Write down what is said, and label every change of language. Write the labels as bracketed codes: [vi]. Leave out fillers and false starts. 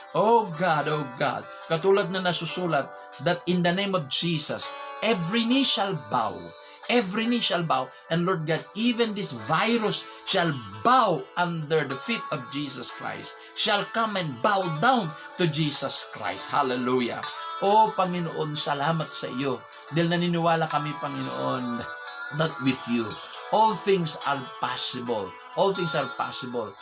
[en] Oh God, [tl] katulad na nasusulat [en] that in the name of Jesus, every knee shall bow. Every knee shall bow. And Lord God, even this virus shall bow under the feet of Jesus Christ. Shall come and bow down to Jesus Christ. Hallelujah. [tl] Oh Panginoon, salamat sa iyo. Dahil naniniwala kami, Panginoon, [en] that with you, all things are possible. All things are possible.